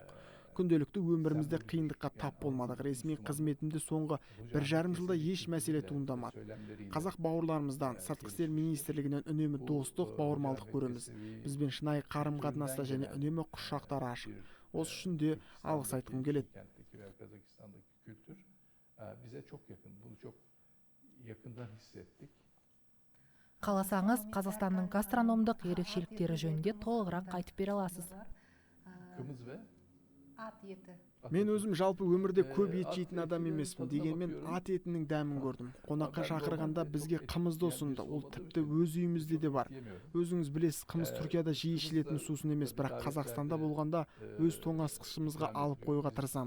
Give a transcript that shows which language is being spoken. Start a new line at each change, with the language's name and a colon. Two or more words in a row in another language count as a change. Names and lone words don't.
Kazakh: Күнделікті өмірімізде қиындыққа тап болмадық. Ресми қызметімде соңғы 1,5 жылда еш мәселе туындамады. Қазақ бауырларымыздан, сыртқы істер министрлігінен үнемі достық, бауырмалдық көреміз. Бізбен шынайы қарым-қатынаста және үнемі құшақтары ашық. Осы үшін де алғыс айтқым келеді.
Turkish: Bize çok yakın. Bunu çok yakından hissettik.
Kazakh: Қаласаңыз, Қазақстанның гастрономдық ерекшеліктері жөнінде толығырақ айтып бере аласыз.
Turkish: Kımız ve At eti.
Kazakh: Мен өзім жалпы өмірде көп ет жейтін адам емеспін, дегенмен ат етінің дәмін көрдім. Қонаққа шақырғанда бізге қымызды ұсынды. Ол тіпті өз үйімізде де бар. Өзіңіз білесіз, қымыз Түркияда жиі ішілетін сусын емес, бірақ Қазақстанда болғанда өз тоңазытқышымызға алып қоюға тырысамын.